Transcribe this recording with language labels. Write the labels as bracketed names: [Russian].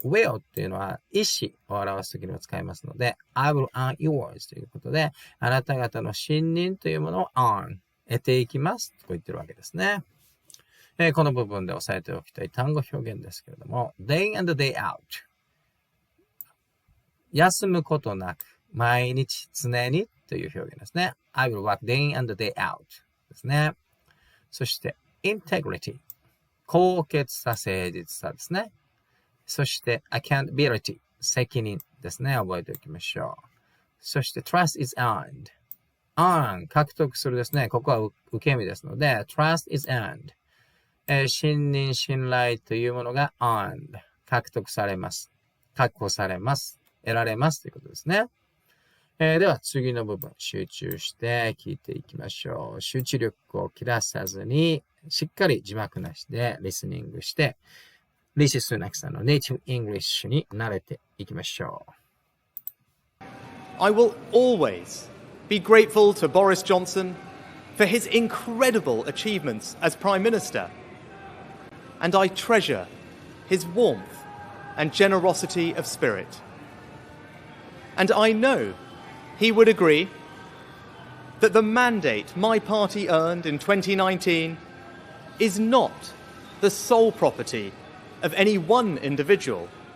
[Japanese] will っていうのは意思を表すときにも使いますので、 [English] I will earn yours [Japanese] ということで、あなた方の信任というものを earn 得ていきますと言ってるわけですね。この部分で押さえておきたい単語表現ですけれども、 [English] day in and day out [Japanese] 休むことなく、毎日常にという表現ですね。 [English] I will work day in and day out [Japanese] ですね。そして integrity高潔さ、誠実さですね。そして、accountability、責任ですね。覚えておきましょう。そして、 [English] trust is earned。 [Japanese] earn、獲得するですね。ここは受け身ですので、trust is earned。信任信頼というものが earned 獲得されます。確保されます。得られますということですね。では次の部分集中して聞いていきましょう。集中力を切らさずにしっかり字幕なしでリスニングしてリシスナクさんのネイティブイングリッシュに慣れていきましょう。 [English] I will always be grateful to Boris Johnson for his incredible achievements as Prime Minister, and I treasure his warmth and generosity of spirit. And I know he would agree that the mandate my party earned in 2019 is not the sole property of any one individual.